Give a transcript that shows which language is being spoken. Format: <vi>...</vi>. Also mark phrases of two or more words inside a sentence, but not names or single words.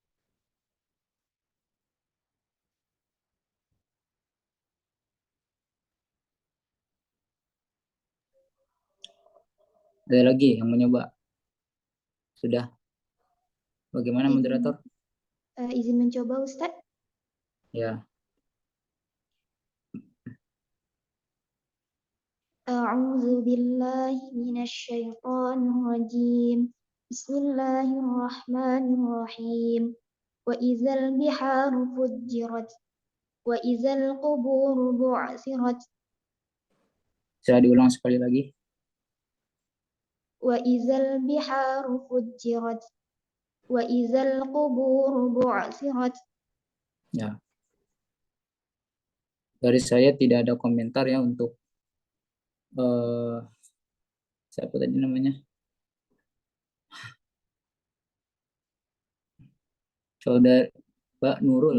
<id>Ada lagi yang mencoba? Sudah? Bagaimana moderator? Izin mencoba Ustaz. Ya.</id> <ar>أعوذ بالله من الشيطان الرجيم. بسم الله الرحمن الرحيم. وإذا البحار فجرت وإذا القبور بعثرت</ar> <id>Saya diulang sekali lagi.</id> <ar>وإذا البحار فجرت وإذا القبور بعثرت.</ar> <id>Ya. Dari saya tidak ada komentar ya untuk siapa tadi namanya? Saudara Mbak Nurul.</id>